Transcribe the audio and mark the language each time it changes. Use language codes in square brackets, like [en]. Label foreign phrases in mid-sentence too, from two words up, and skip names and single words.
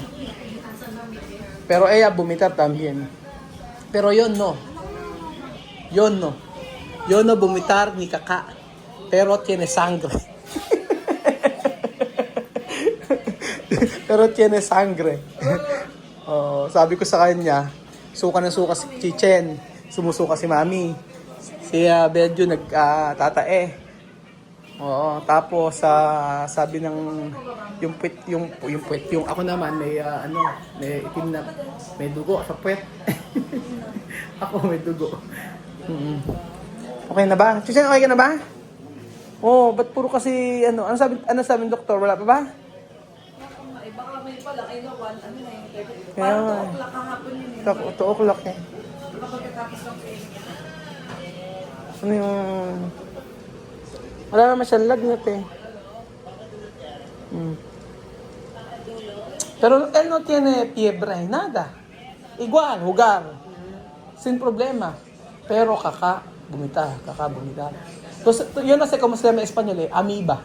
[es] Pero ella vomitar también. Pero yo no. Yo no. Yo no vomitar ni caca. Pero tiene sangre. Pero tiene sangre. [tl] Oh, sabi ko sa kanya, suka na suka si Chichen. Sumusuka si Mami. Si Bedyo nagtatae. Oo, tapos sabi ng yung ako naman may may itim na may dugo sa puwet. Ako may dugo. Mm. Okay na ba? Chichen, okay ka na ba? Oh, ba't puro kasi ano sabi ng doktor, wala pa ba? Baka may pala, ay no, one, ano na yung Kaya parang nga. 2 o'clock kahapon yun eh. 2 o'clock eh. Pagkatapos ng Ano yung... Wala naman siyang lagnat eh. Mm. [es] Pero él no tiene fiebre, nada. Igual, jugar. Sin problema. Pero caca, vomitar, caca, vomitar. Entonces, yo no sé cómo se llama en español eh, amoeba.